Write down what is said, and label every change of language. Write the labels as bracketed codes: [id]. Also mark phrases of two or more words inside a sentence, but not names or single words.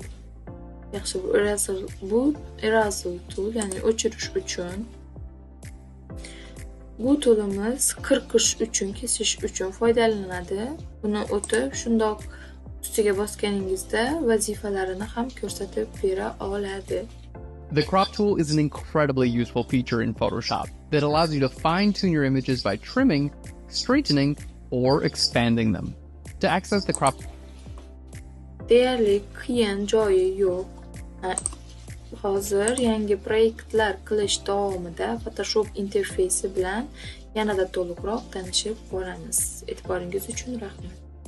[uz] Yaxshi, bu [en] eraser tool, [uz] ya'ni o'chirish uchun. Bu toolimiz qirqish uchun, kesish uchun foydalaniladi. Buni o'tib, shundoq ustiga bosganingizda vazifalarini ham ko'rsatib bera oladi. [en] The crop tool is an incredibly useful feature in Photoshop that allows you to fine-tune your images by trimming, straightening, or expanding them. To access the crop [uz] Deyarli qiyin joyi yo'q. Hozir yangi proyektlar qilish davomida Photoshop interfeysi bilan yanada to'liqroq tanishib boramiz. E'tiboringiz uchun rahmat.